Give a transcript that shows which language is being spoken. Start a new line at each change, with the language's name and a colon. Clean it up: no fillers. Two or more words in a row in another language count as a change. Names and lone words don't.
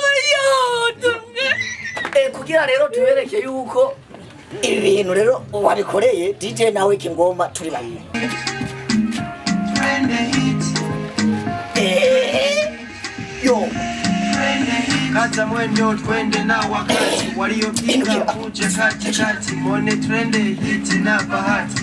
Kinyarwanda: kugira rero tubereke yuko ibi bintu rero wabikoreye DJ nawe ikingoma turi babiri yo
Swahili: Kaza mwendo twende na wakati waliopinga muje kati kati mwone TrendHit na bahati